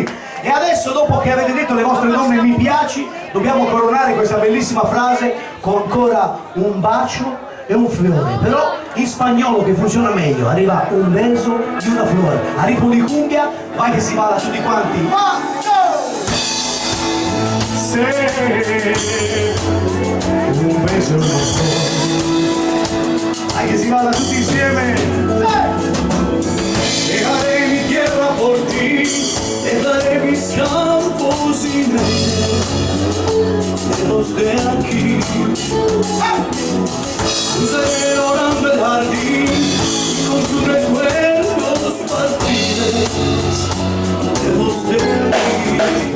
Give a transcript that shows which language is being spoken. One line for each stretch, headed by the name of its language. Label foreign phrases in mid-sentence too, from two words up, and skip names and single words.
Italian: E adesso, dopo che avete detto le vostre donne mi piaci, dobbiamo coronare questa bellissima frase con ancora un bacio e un fiore, però in spagnolo che funziona meglio, arriva
Spanish: un beso
Italian: di
Spanish: una flor.
Italian: A Ripo di Cumbia, vai che si balla tutti quanti. Ma Se
Spanish: un beso
Italian: non può, vai che si balla tutti insieme.
Spanish: Dejaré mi tierra por ti, dejaré mis campos y lejos de aquí. Cruzaré orando el jardín y con tus recuerdos partiré lejos de aquí.